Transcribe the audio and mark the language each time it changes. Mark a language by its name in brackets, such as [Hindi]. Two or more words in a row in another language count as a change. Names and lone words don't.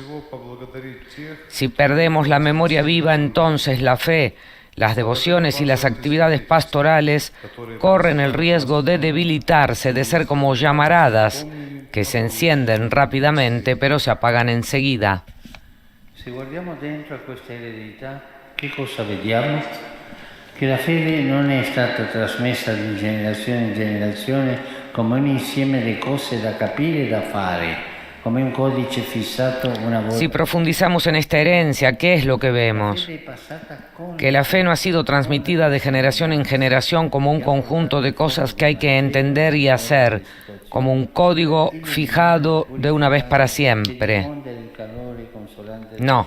[Spanish] Si perdemos la memoria viva, entonces la fe, las devociones y las actividades pastorales corren el riesgo de debilitarse, de ser como llamaradas que se encienden rápidamente pero se apagan enseguida. [Italian] Si guardiamo dentro a questa eredità, che cosa vediamo? Che la fede non è stata trasmessa di generazione in generazione come un insieme di cose da capire e da fare. [Spanish] Si profundizamos en esta herencia, ¿qué es lo que vemos? Que la fe no ha sido transmitida de generación en generación como un conjunto de cosas que hay que entender y hacer, como un código fijado de una vez para siempre.